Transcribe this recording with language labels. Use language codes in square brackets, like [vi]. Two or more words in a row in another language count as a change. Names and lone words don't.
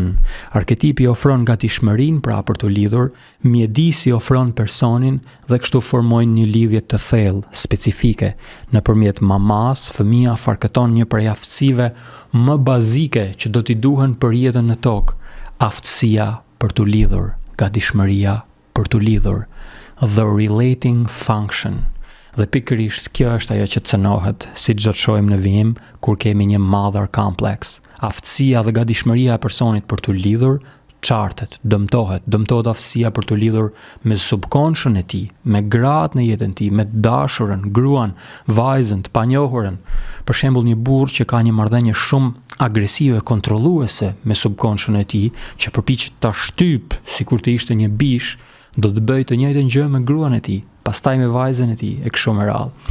[sq] Arketipi ofron gatishmërinë, pra për të lidhur, mjedisi ofron personin dhe kështu formojnë një lidhje të thellë, specifike. Nëpërmjet mamas, fëmia farkëton një prej aftësive më bazike që do t'i duhen për jetën në tokë, aftësia për të lidhur, gatishmëria për të lidhur, [en] the relating function. [sq] Dhe pikërisht kjo është ajo që cënohet, siç do të shohim në vijim, kur kemi një [en] mother complex. [sq] Aftësia dhe gatishmëria e personit për të lidhur qartet, dëmtohet aftësia për të lidhur me subconscious e tij, me gratë në jetën e tij, me dashurën, gruan, vajzën, të panjohurën. Për shembull, një burr që ka një marrëdhënie shumë agresive, kontrolluese me subconscious e tij, që përpiqet ta shtyp sikur të ishte një bish, do të bëjë të njëjtën gjë me gruan e tij, pastaj me vajzën e tij e kështu me radhë.